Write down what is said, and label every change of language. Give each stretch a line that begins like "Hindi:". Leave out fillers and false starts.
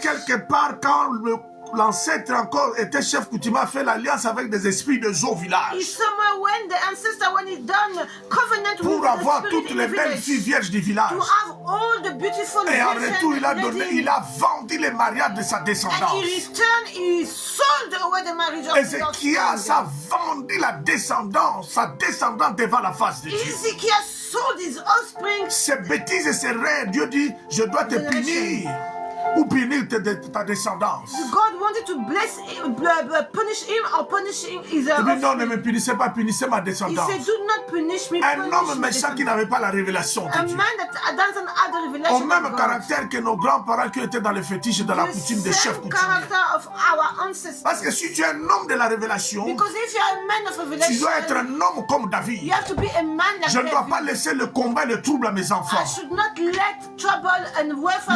French: quelque part quand l'ancêtre encore était chef coutumier a fait l'alliance avec des esprits de Zo village
English: is somewhere when the ancestor, when he done covenant with
French: pour
English: the
French: avoir
English: spirit
French: toutes
English: in
French: les
English: the
French: belles
English: village,
French: filles vierges du village.
English: to have all the beautiful
French: Et en
English: virgin
French: retour,
English: ladies.
French: il a vendu les mariages de sa
English: And
French: descendance.
English: in return, he sold away the marriage of his
French: Ézéchias a vendu la descendance, sa descendance devant la face de Dieu.
English: Ezekiel sold his offspring.
French: Ces bêtises et ces rêves, Dieu dit, je dois te punir ou punir ta descendance.
English: God wants wanted to bless him, punish him or punishing his
French: Il dit non, ne
English: offspring.
French: me punissez pas, punissez ma
English: He
French: descendance.
English: said, do not punish me,
French: Un
English: punish
French: homme
English: my
French: méchant qui n'avait pas la révélation
English: A
French: de Dieu.
English: man that doesn't have the
French: Au
English: revelation
French: même
English: of God.
French: caractère que nos grands-parents qui étaient dans les fétiches et dans la
English: The
French: coutume des chefs
English: same
French: coutumiers.
English: character of our ancestors.
French: Parce que si tu es un homme de la révélation,
English: Because if you are a man of
French: tu
English: revelation,
French: dois être un homme comme David.
English: you have to be a man like
French: Je ne dois pas
English: David.
French: laisser le combat et le trouble à mes
English: I
French: enfants.
English: should not let trouble and warfare